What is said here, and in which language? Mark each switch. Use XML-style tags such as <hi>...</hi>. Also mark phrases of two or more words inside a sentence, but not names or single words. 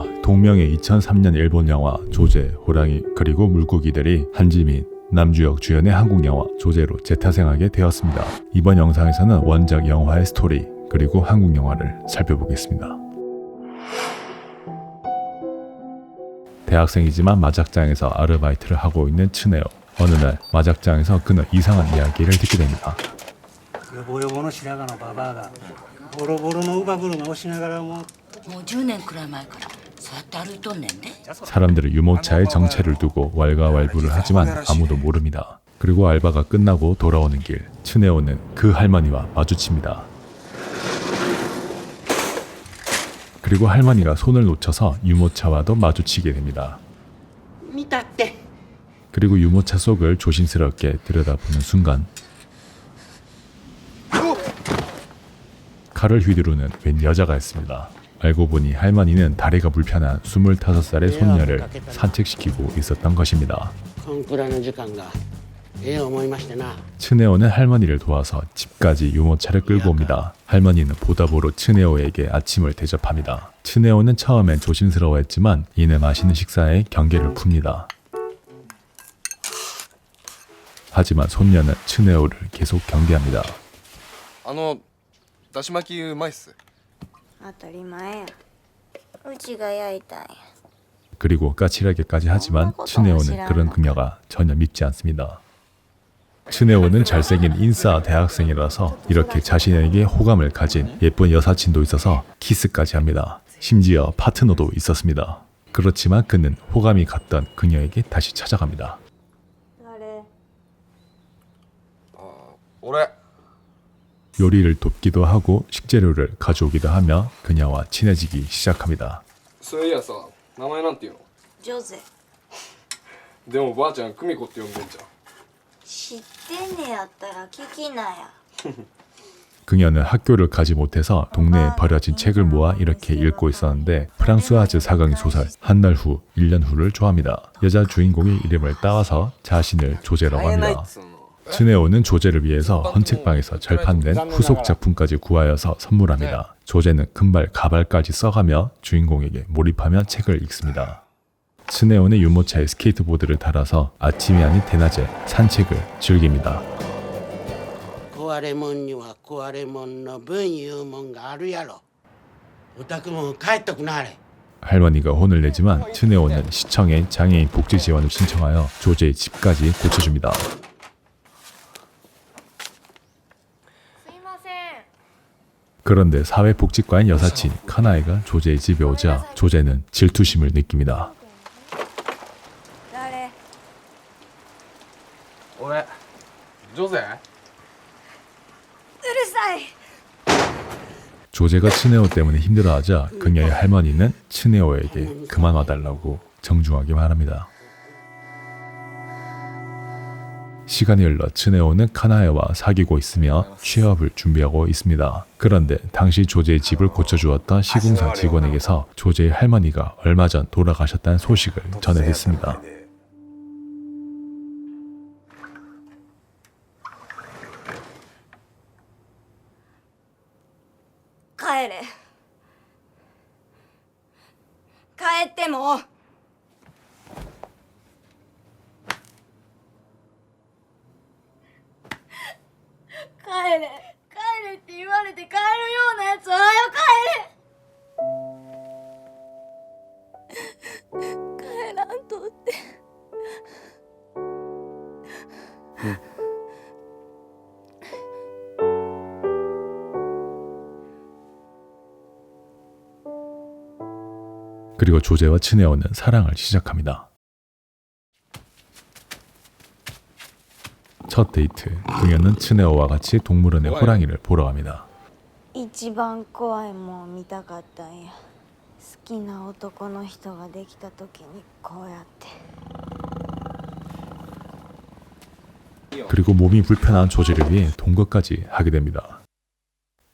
<ko>동명의 2003년 일본 영화 조제, 호랑이 그리고 물고기들이 한지민, 남주혁 주연의 한국 영화 조제로 재타생하게 되었습니다. 이번 영상에서는 원작 영화의 스토리 그리고 한국 영화를 살펴보겠습니다. 대학생이지만 마작장에서 아르바이트를 하고 있는 츠네오. 어느 날 마작장에서 그는 이상한 이야기를 듣게 됩니다.</ko> <ja>よぼよぼの白髪のババアがボロボロの乳母車をしながらももう10年くらい前からそうやって歩いとんねんで。</ja> <ko>사람들은 유모차에 정체를 두고 왈가왈부를 하지만 아무도 모릅니다. 그리고 알바가 끝나고 돌아오는 길, 츠네오는 그 할머니와 마주칩니다. 그리고 할머니가 손을 놓쳐서 유모차와도 마주치게 됩니다.</ko> <ja>見たって</ja> <ko>그리고 유모차 속을 조심스럽게 들여다보는 순간 칼을 휘두르는 웬 여자가 있습니다. 알고 보니 할머니는 다리가 불편한 25살의 손녀를 산책시키고 있었던 것입니다.</ko> <ja>こんくらいの時間がええ思いましてな</ja> <ko>츠네오는 할머니를 도와서 집까지 유모차를 끌고 옵니다. 할머니는 보답으로 츠네오에게 아침을 대접합니다. 츠네오는 처음엔 조심스러워했지만 이내 맛있는 식사에 경계를 풉니다. 하지만 손녀는 츠네오를 계속 경계합니다.</ko> <ja>だし巻きうまいっす。当たり前や。うちが焼いたんや。</ja> <ko>그리고 까칠하게까지 하지만 츠네오는 그런 그녀가 전혀 밉지 않습니다. 츠네오는 잘생긴 인싸 대학생이라서 이렇게 자신에게 호감을 가진 예쁜 여사친도 있어서 키스까지 합니다. 심지어 파트너도 있었습니다. 그렇지만 그는 호감이 갔던 그녀에게 다시 찾아갑니다.</ko> <ja>誰？俺。</ja> <ko>요리를 돕기도 하고 식재료를 가져오기도 하며 그녀와 친해지기 시작합니다.</ko> <ja>そういやさ、名前なんていうの？ジョゼ。でもばあちゃん久美子って呼んでんじゃん。知ってんねやったら聞きなや。</ja> <ko>그녀는 학교를 가지 못해서 동네에 버려진 책을 모아 이렇게 읽고 있었는데 프랑스와즈 사강의 소설 한 날 후, 1년 후를 좋아합니다. 여자 주인공의 이름을 따와서 자신을 조제라고 합니다. 츠네오는 조제를 위해서 헌책방에서 절판된 후속 작품까지 구하여서 선물합니다. 조제는 금발 가발까지 써가며 주인공에게 몰입하며 책을 읽습니다. 츠네오는 유모차에 스케이트보드를 달아서 아침이 아닌 대낮에 산책을 즐깁니다.</ko> <ja>壊れもんには壊れもんの分いうもんがあるやろ。おたくも帰っとくなはれ。</ja> <ko>할머니가 혼을 내지만 츠네오는 시청에 장애인 복지 지원을 신청하여 조제의 집까지 고쳐줍니다. 그런데 사회복지과인 여사친 카나에가 조제의 집에 오자 조제는 질투심을 느낍니다.</ko> <ja>誰？俺。ジョゼ？うるさい。</ja> <ko>조제가 츠네오 때문에 힘들어하자 그녀의 할머니는 츠네오에게 그만 와달라고 정중하게 말합니다. 시간이 흘러 츠네오는 카나에와 사귀고 있으며 취업을 준비하고 있습니다. 그런데 당시 조제의 집을 고쳐주었던 시공사 직원에게서 조제의 할머니가 얼마 전 돌아가셨다는 소식을 전해 듣습니다.</ko> <ja>帰れ。帰っても。帰れ。帰れって言われて帰るようなやつは早く帰れ。帰らんとって。</ja> <ko>그리고 조제와 츠네오는 사랑을 시작합니다. 첫 데이트, 그녀는 츠네오와 같이 동물원의 호랑이를 보러 갑니다.</ko> <ja>一番怖いもん見たかったんや。好きな男の人ができた時にこうやって。</ja> <ko>그리고 몸이 불편한 조제를 위해 동거까지 하게 됩니다.</ko>